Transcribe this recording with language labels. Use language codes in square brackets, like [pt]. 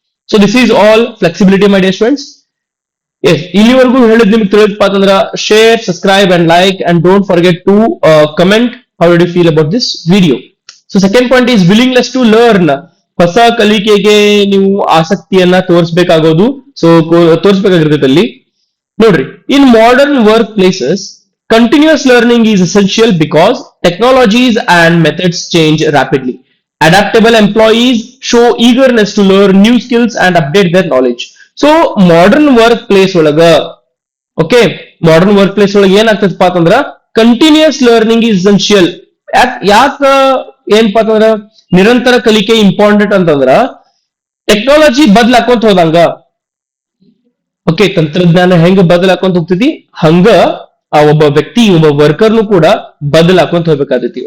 [en] So this is all flexibility my dear students. Yes, [kn] ಇಲ್ಲಿವರೆಗೂ ಹೇಳಿದ್ ನಿಮ್ಗೆ ತಿಳಿದಪ್ಪ ಅಂತಂದ್ರ [en] Share, subscribe and like and don't forget to comment how did you feel about this video. So second point is willingness to learn. [kn] ಹೊಸ ಕಲಿಕೆಗೆ ನೀವು ಆಸಕ್ತಿಯನ್ನ ತೋರಿಸಬೇಕಾಗೋದು. So ತೋರಿಸಬೇಕಾಗಿರ್ತೈತೆ ಅಲ್ಲಿ. [en] ನೋಡ್ರಿ, in modern workplaces continuous learning is essential because technologies and methods change rapidly. Adaptable employees show eagerness to learn new skills and update their knowledge. [kn] So modern workplace ಒಳಗ, okay, modern work place ಒಳಗೆ ಏನಾಗ್ತದಪ್ಪ ಅಂತಂದ್ರ [en] Continuous learning is essential. [kn] ಯಾಕ ಏನಪ್ಪಾ ಅಂತಂದ್ರ ನಿರಂತರ ಕಲಿಕೆ important ಅಂತಂದ್ರ technology ಬದಲಾಕೊಂತ ಹೋದಂಗ, okay, ತಂತ್ರಜ್ಞಾನ ಹೆಂಗ ಬದಲಾಕೊಂತ ಹೋಗ್ತೈತಿ ಹಂಗ ಆ ಒಬ್ಬ ವ್ಯಕ್ತಿ, ಒಬ್ಬ ವರ್ಕರ್ನು ಕೂಡ ಬದಲಾಕೊಂತ ಹೋಗ್ಬೇಕಾಗೈತಿ.